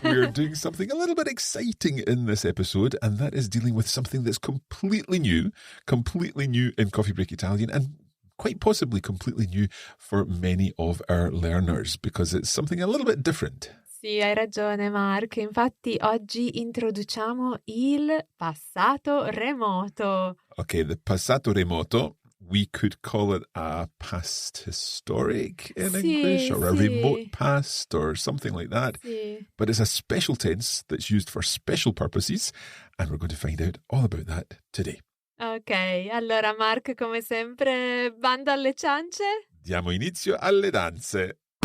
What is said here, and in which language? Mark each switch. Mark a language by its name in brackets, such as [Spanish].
[English] We're doing something a little bit exciting in this episode, and that is dealing with something that's completely new in Coffee Break Italian, and quite possibly completely new for many of our learners, because it's something a little bit different. [Italian] Sì, hai ragione Mark. Infatti oggi introduciamo il passato remoto. [English] Okay, the passato remoto. We could call it a past historic in English, or a remote past, or something like that. [Italian] Sì. [English] But it's a special tense that's used for special purposes, and we're going to find out all about that today. [Italian] Ok, allora Mark, come sempre, bando alle ciance? Diamo inizio alle danze.